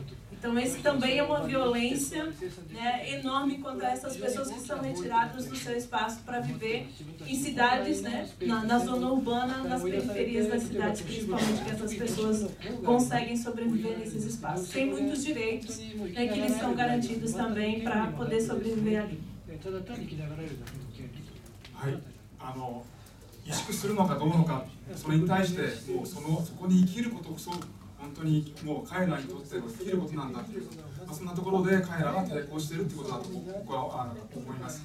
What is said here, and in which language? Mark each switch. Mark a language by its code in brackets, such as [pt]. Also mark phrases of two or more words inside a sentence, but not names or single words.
[pt] Então, esse também é uma violência, né, enorme contra essas pessoas que são retiradas do seu espaço para viver em cidades, né, na zona urbana, nas periferias das cidades, principalmente, que essas pessoas conseguem sobreviver nesses espaços. Tem muitos direitos, né, que eles são garantidos também para poder sobreviver ali. [ja] 萎縮するのかどうのか、それに対してもうそこに生きることこそ本当にもう彼らにとっての生きることなんだという、そんなところで彼らが抵抗しているということだと僕は思います。